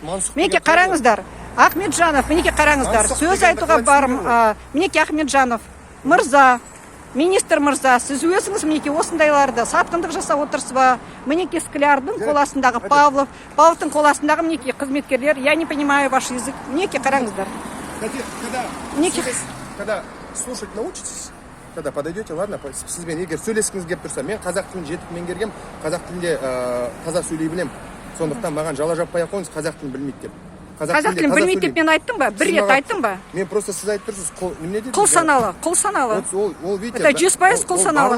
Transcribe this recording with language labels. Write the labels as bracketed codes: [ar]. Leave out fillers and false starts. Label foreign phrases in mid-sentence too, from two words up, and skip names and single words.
[kk] Мінеке қараңыздар, Ахметжанов, мінеке қараңыздар, сөз айтуға барым, мінеке Ахметжанов, мырза, министр мырза, сіз өзіңіз мінеке осындайларды сатқындық жасап отырсыз ба? Мінеке Склярдың қоласындағы Павловтың қоласындағы мінеке қызметкерлер, [ru] я не понимаю ваш язык. [kk] Мінеке қараңыздар. [ru] Когда слушать научитесь, когда подойдете, ладно, [kk] сізбен егер сөйлескіңіз келіп тұрса, мен қазақ тілін жетік меңгергем, қазақ тілінде таза сөйлей білем. Сондықтан маған жала жаппай ақ қойыңыз, қазақ тілін білмейді деп. Қазақ тілін білмейді деп мен айттым ба? Бір рет айттым ба? Мен просто сіз айтып тұрсыз, құл саналы. Это 100% құл саналы.